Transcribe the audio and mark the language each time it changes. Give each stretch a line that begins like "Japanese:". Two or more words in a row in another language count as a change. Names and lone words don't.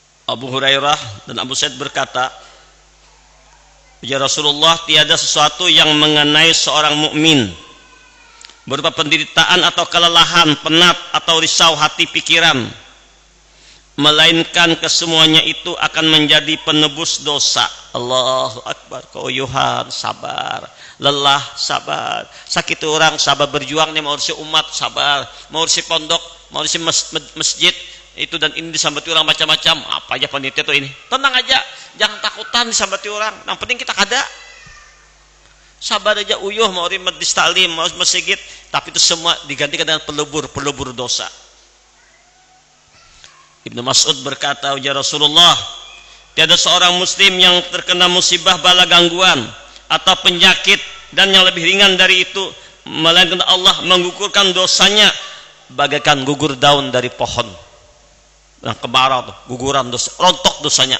Indonesian: Abu Hurairah dan Abu Sa'id berkata,
Arabic: يا رسول الله,
Indonesian: tiada sesuatu yang mengenai seorang mukmin berupa penderitaan atau kelelahan, penat atau risau hati pikiran, melainkan kesemuanya itu akan menjadi penebus dosa.
Arabic: الله أكبر.
Indonesian: Keuyuhan sabar, lelah sabar, sakit orang sabar, berjuang nih mau urusi umat sabar, mau urusi pondok, mau urusi masjid itu dan ini disambati orang macam-macam, apa aja panitia tuh ini, tenang aja, jangan takutan disambati orang, yang penting kita kada sabar aja, uyuh mau urusi majlis taklim, mau masjid, tapi itu semua digantikan dengan pelebur dosa. Ibnu Mas'ud berkata,
Arabic: يا رسول الله,
Indonesian: tiada seorang muslim yang terkena musibah bala gangguan atau penyakit dan yang lebih ringan dari itu, melainkan Allah menggugurkan dosanya bagaikan gugur daun dari pohon yang kemarau tuh, guguran dosa, rontok dosanya.